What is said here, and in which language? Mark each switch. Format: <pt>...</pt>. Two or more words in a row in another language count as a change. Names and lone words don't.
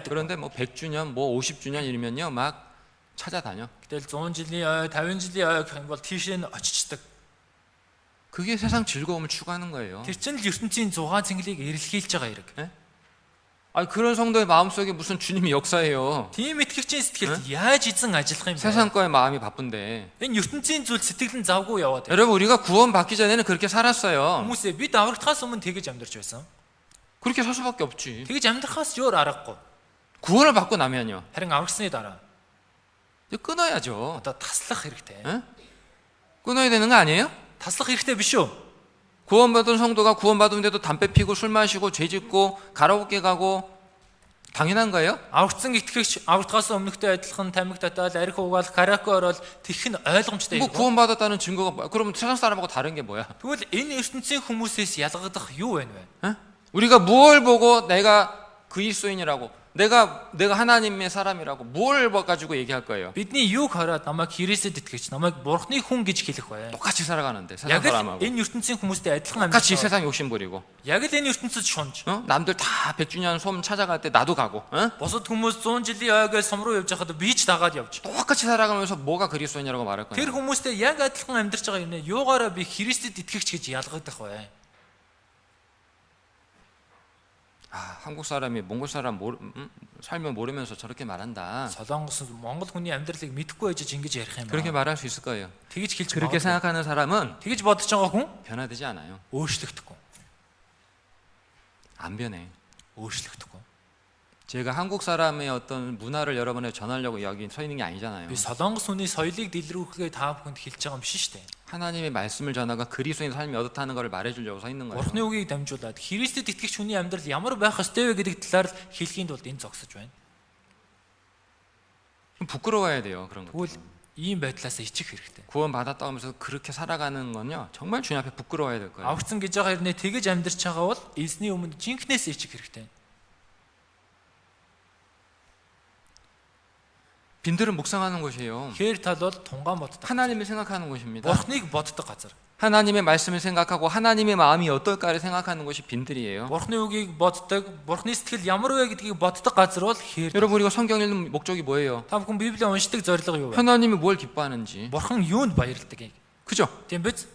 <ko>그런데 뭐 100주년, 뭐 50주년이면요, 막 찾아다녀.</ko> <mn>Гэтэл 100 жилийн ой, 50 жилийн ой гэх юм бол тийш нь очичдаг.</mn> <ko>그게 세상 즐거움을 추구하는 거예요.</ko> <mn>Тэр чинь л ертөнцийн 6 цэнгэлийг эрэлхийлж байгаа хэрэг.</mn> <ko>그런 성도의 마음속에 무슨 주님이 역사해요.</ko> <mn>Тийм итгэгчийн сэтгэлд яаж эзэн ажиллах юм бэ?</mn> <ko>세상 거에 마음이 바쁜데.</ko> <mn>Энэ ертөнцийн зүйл сэтгэл нь завгүй яваад байна.</mn> <ko>여러분 우리가 구원받기 전에는 그렇게 살았어요.</ko> <mn>Хүмүүсээ бид аврагдахаас өмнө тэгэж амьдарч байсан.</mn> <ko>그렇게 살 수밖에 없지.</ko> <mn>Тэгэж амьдрахаас ч өөр аргагүй.</mn> <ko>구원을 받고 나면요.</ko> <mn>Харин аврагсны дараа</mn> <ko>이제 끊어야죠.</ko> <mn>одоо таслах хэрэгтэй.</mn> <ko>끊어야 되는 거 아니에요?</ko> <mn>Таслах хэрэгтэй биш үү?</mn> <ko>구원받은 성도가 구원받은데도 담배 피고 술 마시고 죄 짓고 가라오케 가고 당연한 거예요?</ko> <mn>Аврагдсан итгэгч аврагдахаас өмнөхтэй адилхан тамиг татаад арх угаал караоке ороод тэгэх нь ойлгомжтой</mn> <ko>뭐</ko> <mn>юм.</mn> <ko>구원받았다는 증거가 뭐야? 그럼 세상 사람하고 다른 게 뭐야?</ko> <mn>Тэгвэл энэ ертөнцийн хүмүүсээс ялгагдах юу байна вэ?</mn> <ko>우리가 뭘 보고 내가 그리스도인이라고 내가 하나님의 사람이라고 뭘 가지고 얘기할 거예요?</ko> <mn>Бидний юг хараад намайг Христэд итгэж, намайг Бурхны хүн гэж хэлэх вэ?</mn> <ko>똑같이 살아가는데 세상</ko> <mn>Яг л</mn> <ko>사람하고</ko> <mn>энэ ертөнцийн хүмүүстэй адилхан</mn> <ko>똑같이</ko> <mn>амьдарч.</mn> <ko>세상 욕심 부리고</ko> <mn>Яг л энэ ертөнцид шунж.</mn> <ko>남들 다 100주년 소음 찾아갈 때 나도 가고</ko> <mn>Бусад хүмүүс 100 жилийн ойгоо сум руу явж байхад би ч дагаад явж.</mn> <ko>똑같이 살아가면서 뭐가 그리스도인이라고 말할 거예요?</ko> <mn>Тэр хүмүүстэй яг адилхан амьдарч байгаа юм нэ. Юугаараа би Христэд итгэгч гэж ялгагдах вэ?</mn> <ko>한국 사람이 몽골 사람 삶을 모르면서 저렇게 말한다.</ko> <mn>Солонгос Монгол хүний амьдралыг мэдэхгүй байж ингэж ярих юм</mn> <ko>그렇게</ko> <mn>байна.</mn> <ko>말할 수 있을 거예요.</ko> <mn>Тэгж хэлж</mn> <ko>그렇게</ko> <mn>магадгүй.</mn> <ko>생각하는 사람은</ko> <mn>Тэгж бодож байгаа хүн</mn> <ko>변화되지 않아요.</ko> <mn>өөрчлөгдөхгүй.</mn> <ko>안 변해.</ko> <mn>өөрчлөгдөхгүй.</mn> <ko>제가 한국 사람의 어떤 문화를 여러분에 전하려고 여기 서 있는 게 아니잖아요.</ko> <mn>Би Солонгос хүний соёлыг дэлгэрүүлэхээ та бүхэнд хэлж байгаа юм биш шүү дээ.</mn> <ko>하나님의 말씀을 전하고 그리스도인 삶이 어떻다는 것을 말해주려고 서 있는 거예요.</ko> <mn>Бурхны үгийг дамжуулаад Христэд итгэгч хүний амьдрал ямар байх ёстой вэ гэдэг талаар хэлхийн тулд энэ зогсож байна.</mn> <ko>부끄러워야 돼요. 그런 거.</ko> <mn>Тэгвэл ийм байдлаас ичих хэрэгтэй.</mn> <ko>구원 받았다고 하면서 그렇게 살아가는 건요. 정말 주님 앞에 부끄러워야 될 거예요.</ko> <mn>Аврагдсан гэж байгаа хэрнээ тэгэж амьдарч байгаа бол эзний өмнө жинкнээс ичих хэрэгтэй.</mn> <ko>빈들은 묵상하는 곳이에요.</ko> <mn>Хээр тал бол тунгаан боддог.</mn> <ko>하나님을 생각하는 곳입니다.</ko> <mn>Бурхныг боддог газар.</mn> <ko>하나님의 말씀을 생각하고 하나님의 마음이 어떨까를 생각하는 곳이 빈들이에요.</ko> <mn>Бурхны үгийг боддог, Бурхны сэтгэл ямар вэ гэдгийг боддог газар бол хээр.</mn> <ko>여러분 우리가 성경 읽는 목적이 뭐예요?</ko> <mn>Та бүхэн Библийг уншдаг зорилго юу вэ?</mn> <ko>하나님이 뭘 기뻐하는지.</ko> <mn>Бурхан юунд баярладаг?</mn> <ko>그죠?</ko> <mn>Тийм биз?</mn>